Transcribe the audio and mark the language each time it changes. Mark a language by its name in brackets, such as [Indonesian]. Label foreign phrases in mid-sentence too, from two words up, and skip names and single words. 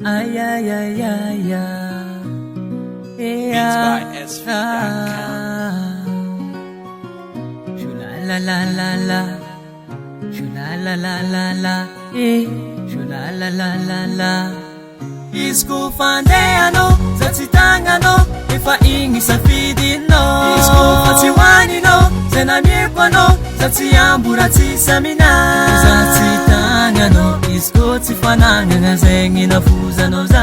[English] Beats by SV.com. Shula la la la la, shula la la la la, shula la la la la. [Malagasy] Izy fandehanao, za tsy tagnanao, efa igny safidinao. Izy fa tsy hoaninao, zay namieko anao, za tsy ambo raha tsisy aminahy. Za tsy tagnanao, izy tsy fanagnana, zegny nafozanao za.